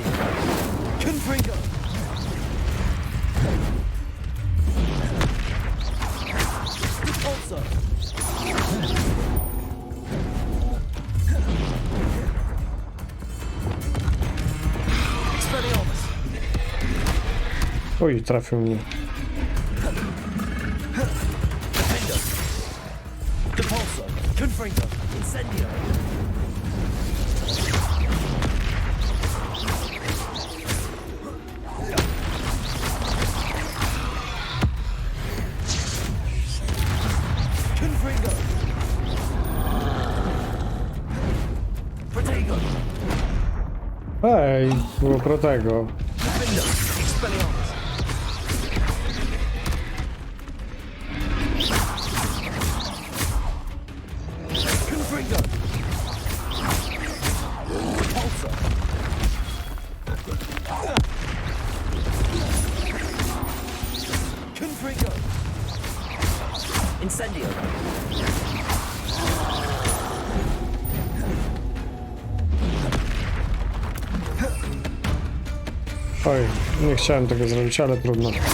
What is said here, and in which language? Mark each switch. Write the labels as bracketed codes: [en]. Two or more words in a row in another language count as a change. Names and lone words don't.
[en] Confringo. Repulsor. Expelliarmus. [pl] Oj, trafił mnie. [en] Defender. Repulsor. Confringo. Incendio. Confringo. Protego. [pl] Ej, było pro tego. [en] Defender. Expelliarmus. Confringo. Repulsor. Confringo. Incendio. [pl] Oj, nie chciałem tego zrobić, ale trudno.